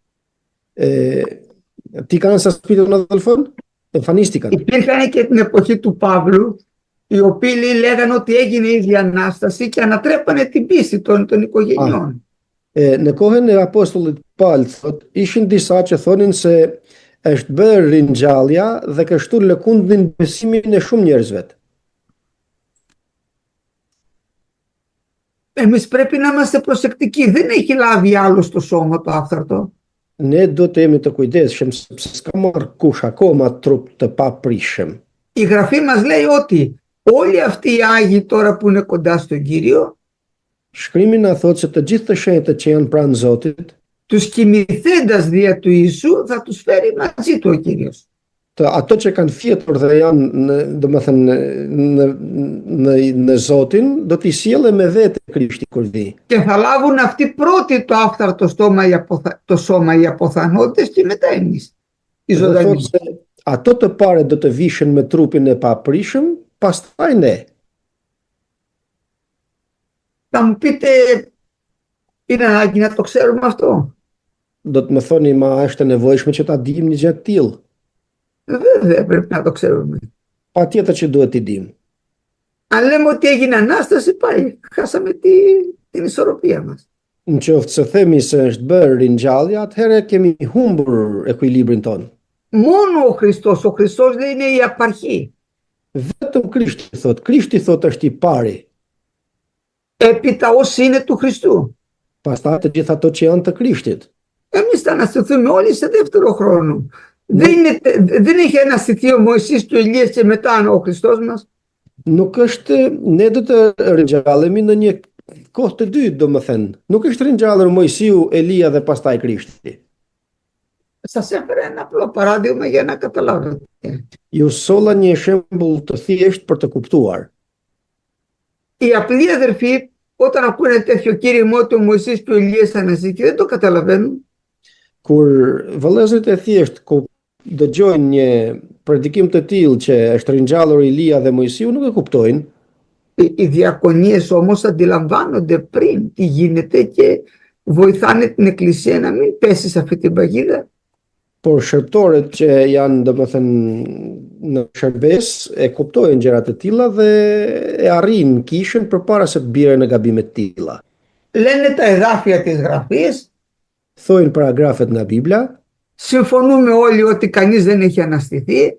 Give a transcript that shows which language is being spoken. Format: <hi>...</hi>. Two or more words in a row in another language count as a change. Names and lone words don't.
<el>Τι κάναν στα σπίτια των αδελφών? Εμφανίστηκαν. Υπήρχαν και την εποχή του Παύλου, οι οποίοι λέγανε ότι έγινε η Διανάσταση και ανατρέπανε την πίστη των οικογενειών.</el> <sq>Në kohën e apostullit Paul thot, ishin disa që thonin se është bërë ringjallja dhe kështu lëkundin besimin e shumë njerëzve.</sq> <el>Εμείς πρέπει να είμαστε προσεκτικοί. Δεν έχει λάβει άλλο στο σώμα το άφθαρτο.</el> <sq>Ne do të jemi të kujdesshëm sepse s'ka marrë kush akoma trup të paprishëm.</sq> <el>Η Γραφή μας λέει ότι όλοι αυτοί οι Άγιοι τώρα που είναι κοντά στον Κύριο,</el> <sq>Shkrimi na thot se të gjithë të shenjtë që janë pranë Zotit,</sq> <el>τους κοιμηθέντας δια του Ιησού θα τους φέρει μαζί του ο Κύριος.</el> <sq>Ato që kanë fjetur dhe janë domethënë në Zotin, do t'i sjellë me vete Krishti kur vi.</sq> <el>Και θα λάβουν αυτοί πρώτοι το άφθαρτο σώμα οι αποθανόντες και μετά εμείς, οι ζωντανοί.</el> <sq>Ato të pare do të vishen me trupin e paprishëm, pastaj ne.</sq> <el>Θα μου πείτε, είναι ανάγκη να το ξέρουμε αυτό?</el> <sq>Do të më thoni, ma është e nevojshme që ta dim një gjë të tillë?</sq> <el>Βέβαια πρέπει να το ξέρουμε.</el> <sq>Patjetër që duhet t'i dim.</sq> <el>Αν λέμε ότι έγινε Ανάσταση, πάει, χάσαμε την ισορροπία μας.</el> <sq>Në qoftë se themi se është bërë ringjallja, atëherë kemi humbur ekuilibrin ton.</sq> <el>Μόνο ο Χριστός δεν είναι η απαρχή.</el> <sq>Vetëm Krishti thot është i pari.</sq> <el>Έπειτα όσοι είναι του Χριστού.</el> <sq>Pastaj të gjitha ato që janë të Krishtit.</sq> <el>Εμείς θα αναστηθούμε όλοι σε δεύτερο χρόνο. Δεν είχε αναστηθεί ο Μωυσής του Ηλίας και μετά ο Χριστός μας.</el> <sq>Nuk është, ne do të ringjallemi në një kohë të dytë, domethënë. Nuk është ringjallur Mojsiu, Elia dhe pastaj Krishti.</sq> <el>Σας έφερα ένα απλό παράδειγμα για να καταλάβετε.</el> <sq>Ju solla një shembull të thjeshtë për të kuptuar.</sq> <el>Οι απλοί αδερφοί, όταν ακούνε τέτοιο κήρυγμα ότι ο Μωυσής του Ηλίας θα αναστηθεί, δεν το καταλαβαίνουν.</el> <sq>Kur vëllezërit e thjesht dëgjojnë një predikim të tillë që është ringjallur Elia dhe Mojsiu, nuk e kuptojnë.</sq> <el>Οι διακονίες όμως αντιλαμβάνονται πριν τι γίνεται και βοηθάνε την Εκκλησία να μην πέσει σε αυτή την παγίδα.</el> <sq>Por shërptorët që janë domethënë në shërbes e kuptojnë gjërat e tilla dhe e arrin kishën përpara se të bjerë në gabime të tilla.</sq> <el>Λένε τα εδάφια της Γραφής.</el> <sq>Thojnë paragrafet nga Bibla.</sq> <el>Συμφωνούμε όλοι ότι κανείς δεν έχει αναστηθεί.</el>